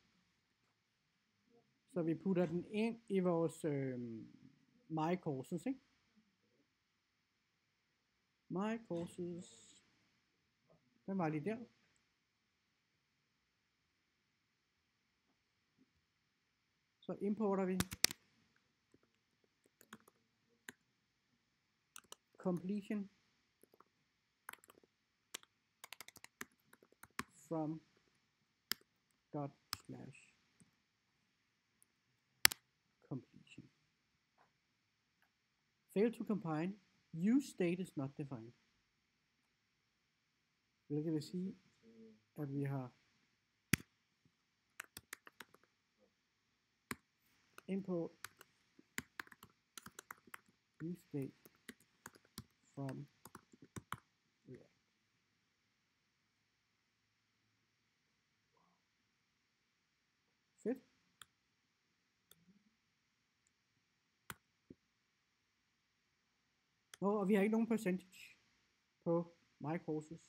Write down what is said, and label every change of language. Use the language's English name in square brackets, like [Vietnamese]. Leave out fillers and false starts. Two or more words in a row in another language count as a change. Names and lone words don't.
[Danish] Så vi putter den ind i vores My Courses, ikke? My Courses. Den var lige der. Så importer vi [English] completion from dot slash completion. Fail to combine. Use state is not defined. [Danish] Hvilket vil sige, at vi har [English] import use state from React. [Danish] Fedt. Og vi har ikke nogen percentage på My Courses.